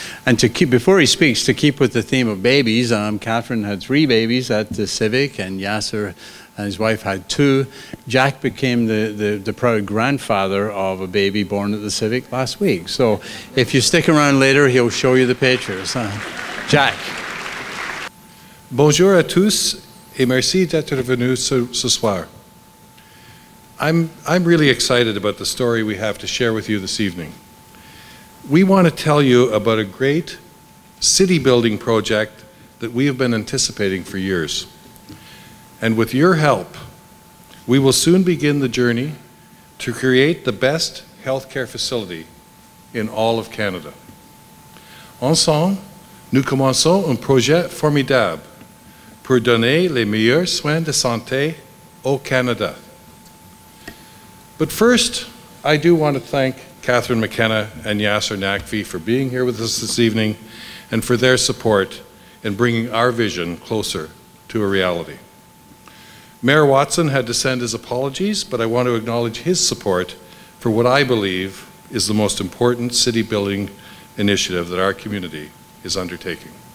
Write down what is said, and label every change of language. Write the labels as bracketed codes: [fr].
[en] And to keep, before he speaks, to keep with the theme of babies, Catherine had 3 babies at the Civic, and Yasser and his wife had 2. Jack became the proud grandfather of a baby born at the Civic last week. So if you stick around later, he'll show you the pictures. Jack. [fr] Bonjour à tous et merci d'être venu ce soir. [en] I'm really excited about the story we have to share with you this evening. We want to tell you about a great city building project that we have been anticipating for years. And with your help, we will soon begin the journey to create the best healthcare facility in all of Canada. [fr] Ensemble, nous commençons un projet formidable pour donner les meilleurs soins de santé au Canada. [en] But first, I do want to thank Catherine McKenna and Yasser Naqvi for being here with us this evening and for their support in bringing our vision closer to a reality. Mayor Watson had to send his apologies, but I want to acknowledge his support for what I believe is the most important city building initiative that our community is undertaking.